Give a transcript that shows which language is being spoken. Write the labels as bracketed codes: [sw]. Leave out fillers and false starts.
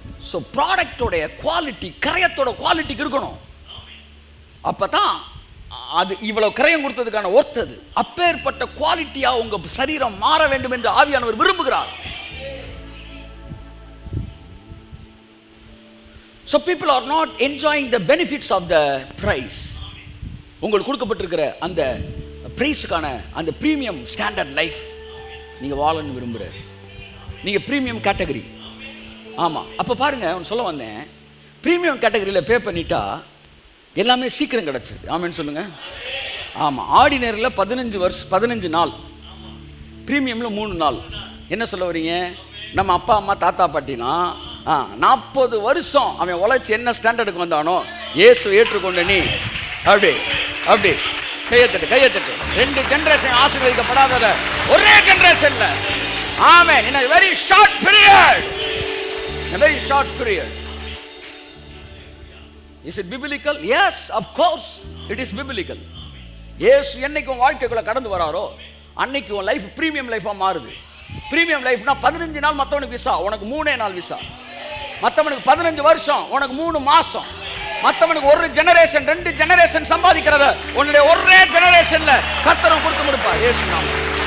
[ta] So ப்ராடக்டோட quality கிரயத்தோட குவாலிட்டிக்கு இருக்கணும். அப்பதான் அது இவ்வளவு கிரயம் கொடுத்ததுக்கான ஒர்த்தது. அப்பேற்பட்ட குவாலிட்டியா உங்க சரீரம் மாற வேண்டும் என்று ஆவியானவர் விரும்புகிறார். [en] So people are not enjoying the benefits of the price. [ta] உங்களுக்கு கொடுக்கப்பட்டிருக்கிற அந்த பிரைஸுக்கான அந்த பிரீமியம் ஸ்டாண்டர்ட் லைஃப் நீங்க வாழணும்னு விரும்புறாரு. நீங்க பிரீமியம் கேட்டகரி. ஆமா, அப்ப பாருங்க, அவன் சொல்ல வந்தேன், பிரீமியம் கேட்டகரியில் பே பண்ணிட்டா எல்லாமே சீக்கிரம் கிடைச்சிது. ஆமேன்னு சொல்லுங்க. ஆமா, ஆர்டினரியில் 15 நாள், பிரீமியமில் 3 நாள். என்ன சொல்ல வரீங்க? நம்ம அப்பா அம்மா தாத்தா பாட்டிலாம் 40 வருஷம் அவன் உழைச்சி என்ன ஸ்டாண்டர்டுக்கு வந்தானோ இயேசு ஏற்றுக்கொண்ட நீ அப்படி அப்படி கையத்தட்டு கையத்தட்டு. 2 ஜெனரேஷன் ஆசீர்வதிக்கப்படாத ஒரே ஜெனரேஷன்ல. ஆமென். [en] in a very short period, in a very short period. Is it biblical? Yes, of course it is biblical. [ta] இயேசு என்னைக்கு உன் வாழ்க்கைக்குள்ள கடந்து வராரோ அன்னைக்கு உன் லைஃப் பிரீமியம் லைஃபா மாறுது. பிரீமியம் லைஃப்னா 15 நாள் மற்றவனுக்கு விசா, உனக்கு 3 நாள் விசா. மற்றவனுக்கு 15 வருஷம், உனக்கு 3 மாசம். மற்றவனுக்கு 1 ஜெனரேஷன் 2 ஜெனரேஷன் சம்பாதிக்கிறத உன்னுடைய ஒரே ஜெனரேஷன்ல கர்த்தர் கொடுத்து முடிப்பார். இயேசு நாமம்.